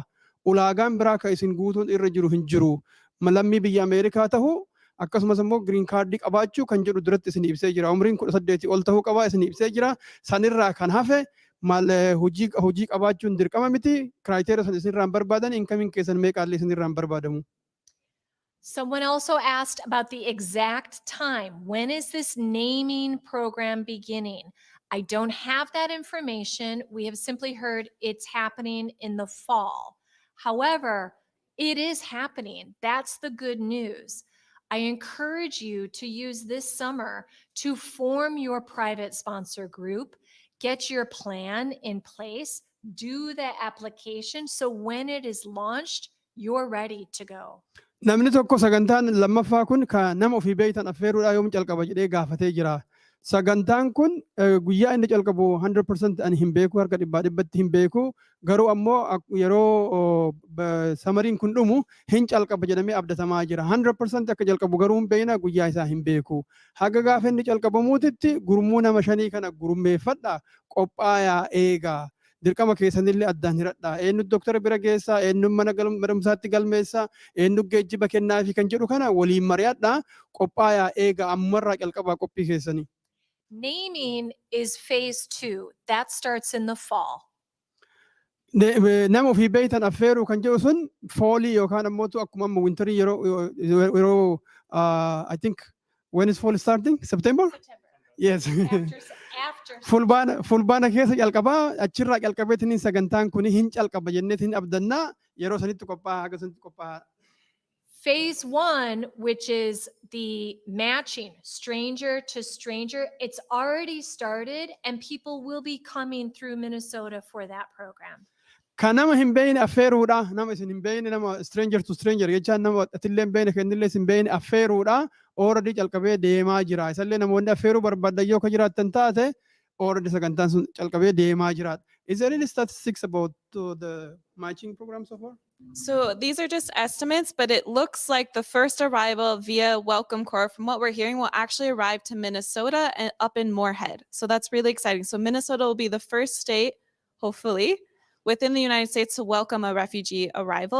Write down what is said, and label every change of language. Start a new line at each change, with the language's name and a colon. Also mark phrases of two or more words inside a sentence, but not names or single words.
Oromo: Ulaagaan biraa ka isin guutuun irra jiru hin jiru. Malammii biyya Ameerikaa tahuu akkasumas immoo giriin kaardii qabaachuu kan jedhu duratti isin ibsee jira. Umriin 18 ol tahuu qabaa isin ibsee jira. Sanirraa kan hafe maal hojii qabaachuun dirqama miti. Kiraayiteriyaa san isinirraan barbaadan inkamiin keessan meeqaallee isinirraan barbaadamu.
English: Someone also asked about the exact time. When is this naming program beginning? I don't have that information. We have simply heard it's happening in the fall. However, it is happening. That's the good news. I encourage you to use this summer to form your private sponsor group, get your plan in place, do the application so when it is launched, you're ready to go.
Oromo: Namni tokko sagantaan lammaffaa kun kan nama ofii beeytan affeeruudhaa yoom calqaba jedhee gaafatee jira. Sagantaan kun guyyaa inni calqabu 100% ani hin beeku harka 100% hin beeku garuu ammoo yeroo samariin kun dhumu hin calqaba jedhamee abdatamaa jira. 100% akka calqabu garuu hin beekna guyyaa isaa hin beeku. Haga gaafa inni calqabamuutitti gurmuu nama 5 kana gurmeeffadha qophaayaa eegaa. Dirqama keessanillee addaan hiradha. Eenyu doktora bira geessaa, eenyu mana barumsaatti galmeessaa, eenyu geejjiba kennaafi kan jedhu kana waliin mari'adha. Qophaayaa eegaa ammarraa calqabaa qophii keessanii.
English: Naming is phase 2. That starts in the fall.
Oromo: Nama ofii beeytan affeeruu kan jedhu sun foolii yookaan ammoo akkuma amma winterii yeroo
English: I think when is fall starting? September? Yes.
Oromo: Fulbaana keessa calqabaa achirraa calqabeetiin sagantaan kun hin calqaba jenneetiin abdannaa yeroo sanitti qophaa'a haga sanitti qophaa'a.
English: Phase 1, which is the matching stranger to stranger, it's already started and people will be coming through Minnesota for that program.
Oromo: Kan nama hin beekne affeeruudha. Nama isin hin beekne nama
English: stranger to stranger
Oromo: jechaan nama atillee hin beekne kennillee isin beekne affeeruudha. Already calqabee deemaa jira. Isallee namoonni affeeruu barbaadan yoo ka jiraattan taate already sagantaan sun calqabee deemaa jira.
English: Is there any statistics about the matching program so far? So these are just estimates, but it looks like the first arrival via Welcome Corps, from what we're hearing, will actually arrive to Minnesota and up in Moorhead. So that's really exciting. So Minnesota will be the first state, hopefully, within the United States to welcome a refugee arrival.